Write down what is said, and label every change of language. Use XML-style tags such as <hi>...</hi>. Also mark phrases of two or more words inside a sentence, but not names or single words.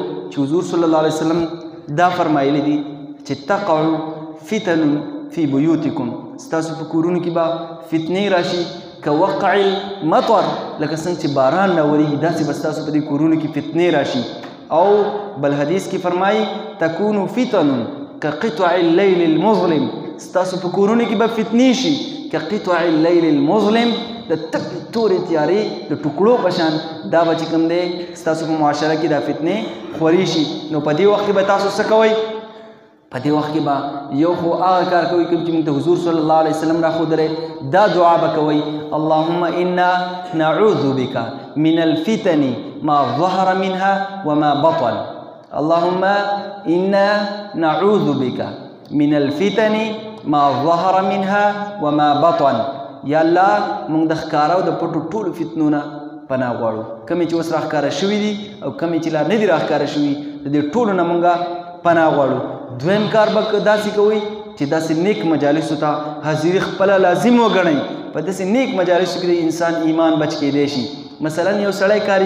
<ps>چې حضور</ps> <ar>صلی الله علیه وسلم</ar> <ps>دا فرمایلی دي چې</ps> <ar>تقع فتن فی بیوتکم</ar> <ps>ستاسو په کورونو کې به فتنې راشي</ps> <ar>كوقع المطر</ar> <ps>لکه څنګه چې باران راورېږي داسې به ستاسو په دې کورونو کې فتنې راشي او بل حدیث کې فرمایي</ps> <ar>تکون فتن كقطع الليل المظلم</ar> <ps>ستاسو په کورونو کې به فتنې شي</ps> <ar>كقطع الليل المظلم</ar> <ps>د تک تورې تیارې د ټوکړو په شان دا به چې کوم دی ستاسو په معاشره کې دا فتنې خورې شي نو په دې وخت کې به تاسو څه کوئ په دې وخت کې به یو خو هغه کار کوئ کوم چې موږ ته حضور</ps> <ar>صلی الله علیه وسلم</ar> <ps>راښودلی دا دعا به کوئ</ps> <ar>اللهم انا نعوذ بك من الفتن ما ظهر منها وما بطن اللهم انا نعوذ بك من الفتن ما ظهر منها وما بطن</ar> <ps>یا الله موږ د ښکاره او د پټو ټولو فتنو نه پناه غواړو کومې چې اوس راښکاره شوي دي او کومې چې لا نه دي راښکاره شوي د دې ټولو نه موږ پناه غواړو دویم کار به داسې کوئ چې داسې نیک مجالسو ته حاضري خپله لازم وګڼئ په داسې نیک مجالسو کې د انسان ایمان بچ کېدی شي مثلا یو سړی</ps>